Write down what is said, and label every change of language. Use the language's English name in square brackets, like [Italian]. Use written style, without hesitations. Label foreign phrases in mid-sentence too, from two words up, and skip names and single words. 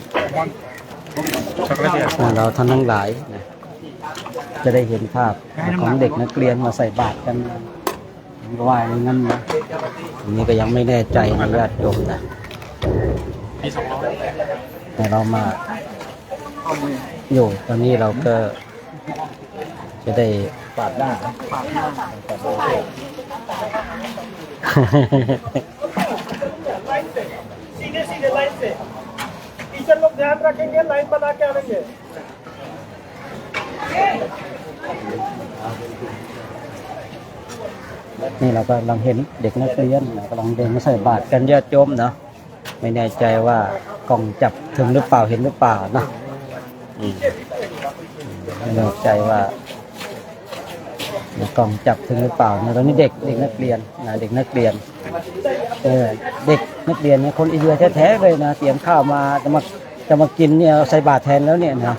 [Thai] เราท่านทั้งหลายนะจะได้เห็นภาพของเด็กนักเรียนมาใส่บาตรกันว่าอย่างนั้นนะอันนี้ก็ยังไม่แน่ใจนะญาติโยมนะแต่เรามาอยู่ตอนนี้เราก็จะได้ ปาดหน้า [Hindi] सीधे सीधे लाइन से टीचर लोग ध्यान रखेंगे लाइन बना के आएंगे [Thai] นี่เราก็กำลังเห็นเด็กนักเรียนกำลังเดินมาใส่บาตรกันญาติโยมเนาะไม่แน่ใจว่ากล้องจับถึงหรือเปล่าเห็นหรือเปล่านะ ไม่แน่ใจว่ากล้องจับถึงหรือเปล่านะตอนนี้เด็กนักเรียนนะเด็กนักเรียนเด็กนักเรียนเนี่ยคนอินเดียแท้ๆเลยนะเตรียมข้าวมาจะมากินเนี่ยใส่บาตรแทนแล้วเนี่ยนะ